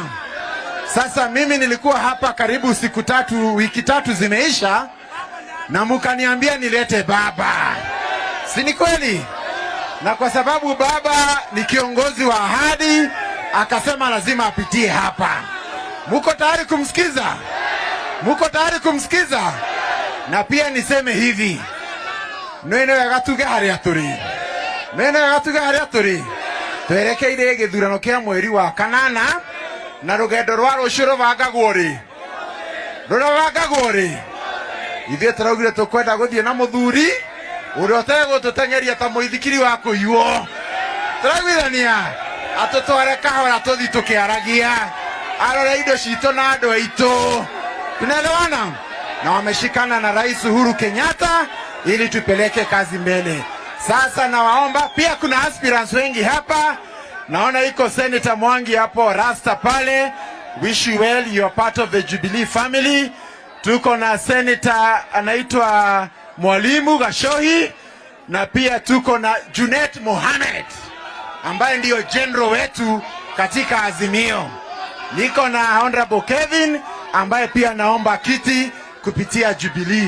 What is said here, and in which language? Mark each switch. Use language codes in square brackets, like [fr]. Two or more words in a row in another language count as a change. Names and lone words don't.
[sw] Sasa mimi nilikuwa hapa karibu wiki tatu zimeisha, na mkaniambia nilete baba. Si ni kweli? Na kwa sababu baba ni kiongozi wa ahadi, akasema lazima apitie hapa. Muko tayari kumsikiza? Muko tayari kumsikiza? Na pia niseme hivi, [ki] Nene gatuge haria turi. Twerekeire githurano kia mweri wa kanana, na rugendo rwa rucio rubangagwo ri. Ithuĩ tũraugire tũkwenda gũthiĩ na mũthuri ũrĩa ũtegũtũteng'eria ta mũithikiri wa kũiywo. Tũraiguithania atũtware kahora tũthi tũkĩaragia, arore indo citũ na andũ aitũ. [sw] Tunaelewana? Na wameshikana na Rais Uhuru Kenyatta ili tupeleke kazi mbele. Sasa nawaomba, pia kuna aspirants wengi hapa. Naona iko Senator Mwangi hapo, Rasta pale. [en] Wish you well, you are part of the Jubilee family. [sw] Tuko na Senator anaitwa Mwalimu Gashohi, na pia tuko na Junet Mohamed ambaye ndiyo general wetu katika Azimio. Niko na Honorable Kevin ambaye pia naomba kiti kupitia Jubilee.